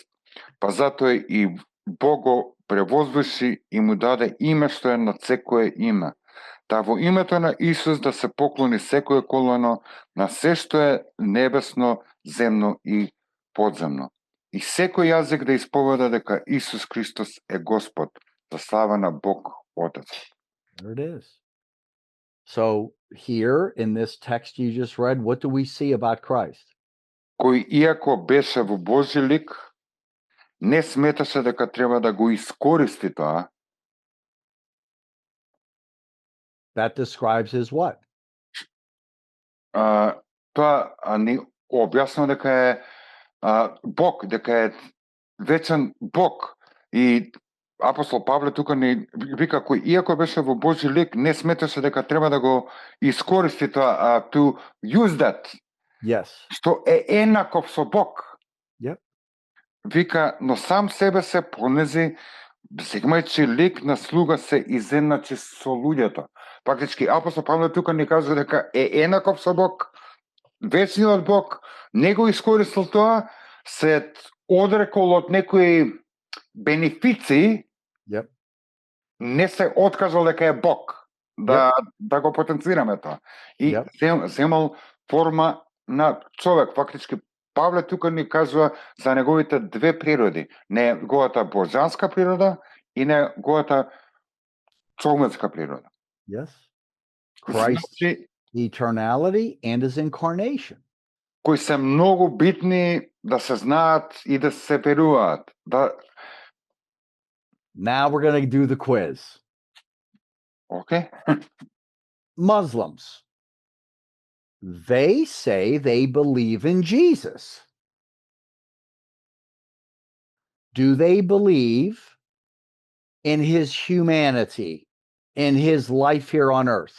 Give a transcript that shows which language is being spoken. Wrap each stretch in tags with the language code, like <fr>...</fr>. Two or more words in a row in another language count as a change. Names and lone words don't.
<mk>Па затоа и Бог го превозвуши и му даде име што е над секое име. Та во името на Исус да се поклони секое колено на се што е небесно, земно и подземно. И секој јазик да исповеда дека Исус Христос е Господ, за слава на Бог Отец.</mk> <en>There it is. So here in this text you just read, what do we see about Christ?</en> <mk>Кој иако беше во Божи лик, не сметаше дека треба да го искористи тоа.</mk> <en>That describes his what?</en> <mk>Тоа ни објаснува дека е Бог, дека е вечен Бог. И апостол Павле тука ни вика, кој иако беше во Божи лик, не сметаше дека треба да го искористи тоа,</mk> <en>to use that. Yes.</en> <mk>Што е еднаков со Бог.</mk> <en>Yep.</en> <mk>Вика, но сам себе се понези, сегмајќи лик на слуга се изедначи со луѓето. Фактички, апостол Павле тука ни кажува дека е еднаков со Бог, вечниот Бог, не го искористил тоа, се одрекол од некои бенефиции,</mk> <en>Yep.</en> <mk>не се откажал дека е Бог, да го потенцираме тоа. И земал форма на човек. Фактички, Павле тука ни кажува за неговите две природи. Неговата божанска природа и неговата човечка природа.</mk> <en>Yes. Christ's eternality and his incarnation.</en> <mk>Кои се многу битни да се знаат и да се веруваат.</mk> <en>Now we're going to do the quiz. Okay. Muslims. They say they believe in Jesus. Do they believe in his humanity, in his life here on earth?</en>